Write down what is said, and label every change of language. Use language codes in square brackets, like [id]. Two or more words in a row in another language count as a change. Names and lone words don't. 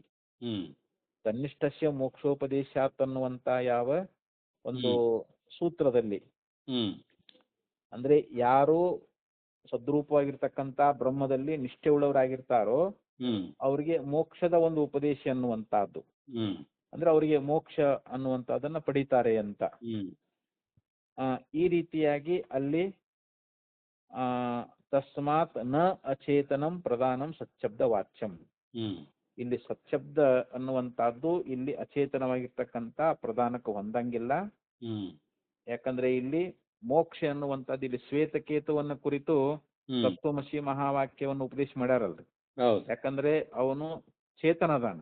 [sa] ತನ್ನಿಷ್ಠಸ್ಯ ಮೋಕ್ಷೋಪದೇಶಾತ್ [kn] ಅನ್ನುವಂತ ಯಾವ ಒಂದು ಸೂತ್ರದಲ್ಲಿ ಅಂದ್ರೆ ಯಾರು ಸದ್ರೂಪವಾಗಿರ್ತಕ್ಕಂಥ ಬ್ರಹ್ಮದಲ್ಲಿ ನಿಷ್ಠೆ ಉಳ್ಳವರಾಗಿರ್ತಾರೋ ಅವರಿಗೆ ಮೋಕ್ಷದ ಒಂದು ಉಪದೇಶ ಅನ್ನುವಂತಹದ್ದು. ಅಂದ್ರೆ ಅವರಿಗೆ ಮೋಕ್ಷ ಅನ್ನುವಂಥದ್ದನ್ನ ಪಡೀತಾರೆ ಅಂತ. ಈ ರೀತಿಯಾಗಿ ಅಲ್ಲಿ [sa] ತಸ್ಮಾತ್ ನ ಅಚೇತನಂ ಪ್ರಧಾನಂ ಸತ್ಶಬ್ದ ವಾಚ್ಯಂ. [kn] ಇಲ್ಲಿ ಸತ್ಶಬ್ದ ಅನ್ನುವಂತಹದ್ದು ಇಲ್ಲಿ ಅಚೇತನವಾಗಿರ್ತಕ್ಕಂಥ ಪ್ರಧಾನಕ್ಕೆ ಹೊಂದಂಗಿಲ್ಲ. ಯಾಕಂದ್ರೆ ಇಲ್ಲಿ ಮೋಕ್ಷ ಅನ್ನುವಂಥದ್ದು ಇಲ್ಲಿ ಶ್ವೇತಕೇತುವನ್ನ ಕುರಿತು ತತ್ವಮಸಿ ಮಹಾವಾಕ್ಯವನ್ನು ಉಪದೇಶ ಮಾಡ್ಯಾರಲ್ರಿ. ಯಾಕಂದ್ರೆ ಅವನು ಚೇತನದಾನ.